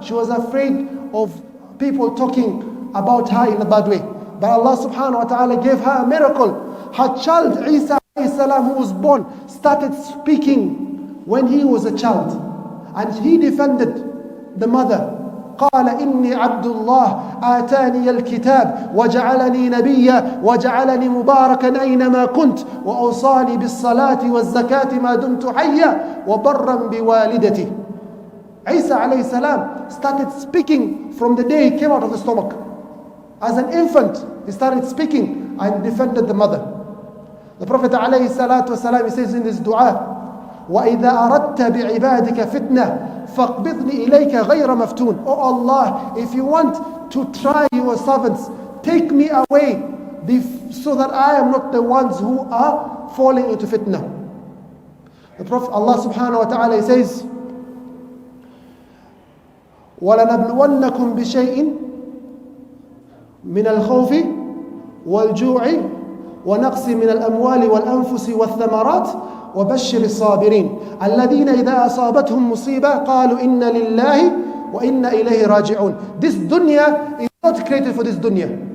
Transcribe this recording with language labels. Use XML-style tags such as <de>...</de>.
<en>She was afraid of people talking about her in a bad way. But Allah subhanahu wa ta'ala gave her a miracle. Her child Isa alayhi salam, who was born, started speaking when he was a child. And he defended the mother.</en> <ar>قال إني عبد الله آتاني الكتاب وجعلني نبيا وجعلني مباركا أينما كنت وأوصاني بالصلاة والزكاة ما دمت حيا وبرا بوالدتي.</ar> <en>Isa alayhi salam started speaking from the day he came out of the stomach. As an infant, he started speaking and defended the mother. The Prophet alayhi salatu wasalam, he says in his dua,</en> <ar>وَإِذَا أَرَدْتَ بِعِبَادِكَ فِتْنَةً فَاقْبِضْنِي إِلَيْكَ غَيْرَ مَفْتُونٍ.</ar> <en>Oh Allah, if you want to try your servants, take me away so that I am not the ones who are falling into fitna. The Prophet Allah subhanahu wa ta'ala says,</en> <ar>وَلَنَبْلُوَنَّكُمْ بِشَيْءٍ من الخوف والجوع ونقص من الأموال والأنفس والثمرات وبشر الصابرين الذين إذا أصابتهم مصيبة قالوا إن لله وإنا إليه راجعون.</ar> <en>This dunya is not created for this dunya.</en>